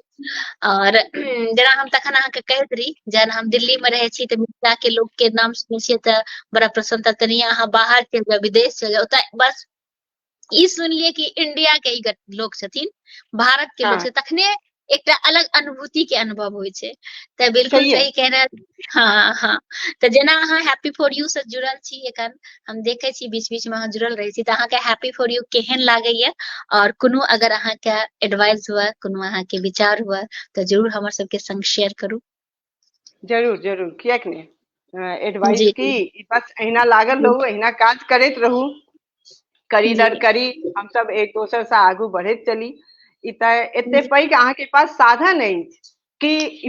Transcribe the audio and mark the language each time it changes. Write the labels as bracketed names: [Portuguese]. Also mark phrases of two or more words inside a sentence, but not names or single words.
[Maithili] और जेना हम तखन अहाँके कहैत रही, जहन हम दिल्ली में रहै छी तऽ मिथिला के लोक के नाम सुनै छियै तऽ बड़ा प्रसन्नता। तनि अहाँ बाहर चलि जाउ, विदेश चलि जाउ, ओतऽ बस ई सुनलियै कि इंडिया के ई लोक छथिन, भारत के लोक हाँ, छै, तखने एकटा अलग अनुभूति के अनुभव होइ छै। तऽ बिल्कुल छैहे। सही कह रहल। हाँ हाँ। तऽ जेना अहाँ हैप्पी फॉर यू से जुड़ल छी एखन, हम देखे छी बीच बीच में अहाँ जुड़ल रहै छी, तऽ अहाँके हैप्पी फॉर यू केहन लागैया? और कोनो अगर अहाँके एडवाइस हुए, कोनो अहाँके विचार हुए, तऽ जरूर हमर सबके संग शेयर करू। जरूर जरूर, कियाक ने। एडवाइस जी की, बस अहिना लागल जी रहू, अहिना काज करैत रहू, करी जी दर करी, हम सब एक दोसर से आगू बढ़ैत चली। ई तऽ एते पैघ अहाँके पास साधन अछि कि ई